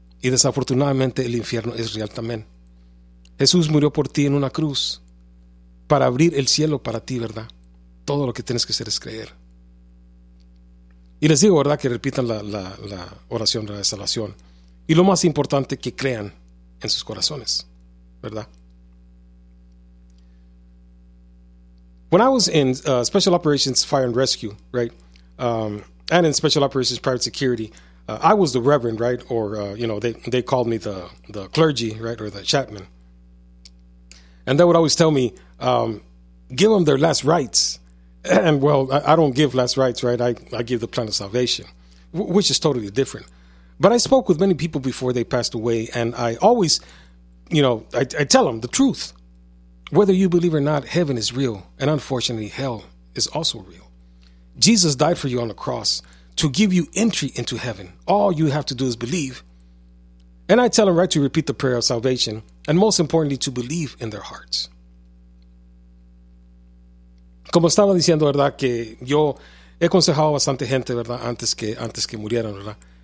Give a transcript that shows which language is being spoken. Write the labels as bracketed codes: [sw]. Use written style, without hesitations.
[es] Y desafortunadamente el infierno es real también. Jesús murió por ti en una cruz para abrir el cielo para ti, ¿verdad? Todo lo que tienes que hacer es creer. Y les digo, ¿verdad?, que repitan la oración de la salvación. Y lo más importante, que crean en sus corazones, ¿verdad? [en] When I was in Special Operations Fire and Rescue, right, and in Special Operations Private Security, I was the reverend, right, or, you know, they called me the clergy, right, or the chaplain. And they would always tell me, give them their last rites. And, well, I don't give last rites, right? I give the plan of salvation, which is totally different. But I spoke with many people before they passed away, and I always, you know, I tell them the truth. Whether you believe or not, heaven is real, and unfortunately, hell is also real. Jesus died for you on the cross to give you entry into heaven. All you have to do is believe. And I tell them right to repeat the prayer of salvation, and most importantly, to believe in their hearts. [es] Como estaba diciendo, verdad, que yo he aconsejado bastante gente, verdad, antes que murieran, verdad.